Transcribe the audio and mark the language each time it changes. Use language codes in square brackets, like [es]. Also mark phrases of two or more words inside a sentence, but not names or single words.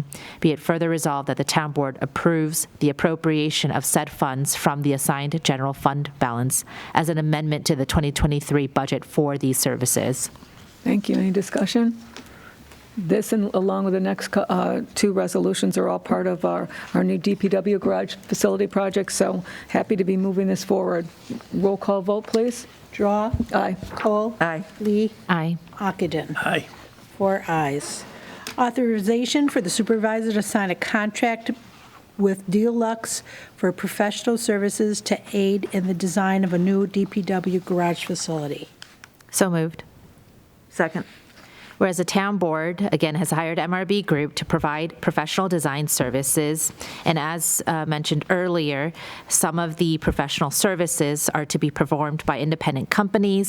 [en] Be it further resolved that the town board approves the appropriation of said funds from the assigned general fund balance as an amendment to the 2023 budget for these services. Thank you. Any discussion? This and along with the next two resolutions are all part of our new DPW garage facility project, so happy to be moving this forward. Roll call vote, please. Drawe. Aye. Kohl. Aye. Lee. Aye. Ockenden. Aye. 4 ayes. Authorization for the supervisor to sign a contract with Deluxe for professional services to aid in the design of a new DPW garage facility. So moved. Second. Whereas the town board, again, has hired MRB Group to provide professional design services, and as mentioned earlier, some of the professional services are to be performed by independent companies.